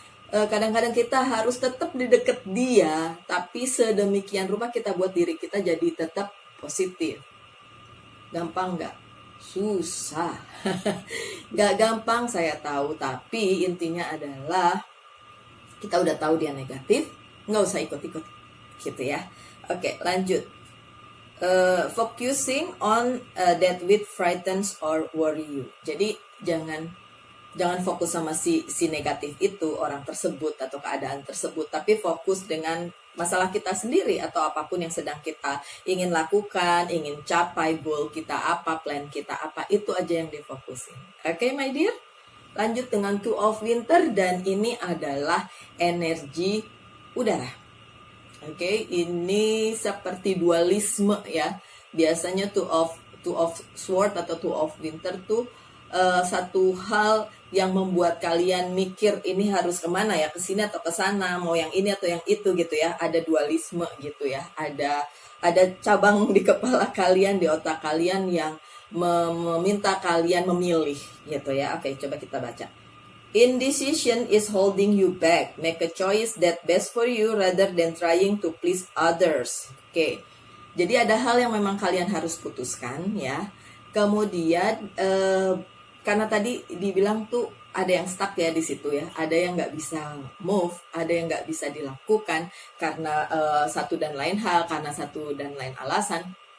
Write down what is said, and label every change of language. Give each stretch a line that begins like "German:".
Indonesian: Kadang-kadang kita harus tetap di deket dia, tapi sedemikian rupa kita buat diri kita jadi tetap positif. Gampang nggak? Susah. Nggak gampang saya tahu, tapi intinya adalah kita udah tahu dia negatif, nggak usah ikut-ikut gitu ya. Oke, lanjut.
English: Focusing on that which frightens or worry you.
Indonesian: Jadi jangan fokus sama si negatif itu, orang tersebut atau keadaan tersebut, tapi fokus dengan masalah kita sendiri atau apapun yang sedang kita ingin lakukan, ingin capai, goal kita apa, plan kita apa, itu aja yang difokusin. Oke,
English: my dear?
Indonesian: Lanjut dengan Two of Winter, dan ini adalah energi udara. Oke, ini seperti dualisme ya. Biasanya Two of Sword atau Two of Winter tuh satu hal yang membuat kalian mikir ini harus kemana ya, ke sini atau ke sana, mau yang ini atau yang itu gitu ya. Ada dualisme gitu ya. Ada cabang di kepala kalian, di otak kalian yang meminta kalian memilih gitu ya. Oke, coba kita baca.
English: Indecision is holding you back. Make a choice that best for you rather than trying to please others.
Indonesian: Oke. Jadi ada hal yang memang kalian harus putuskan ya. Kemudian karena tadi dibilang tuh ada yang stuck ya di situ ya. Ada yang nggak bisa move, ada yang nggak bisa dilakukan karena satu dan lain hal, karena satu dan lain alasan.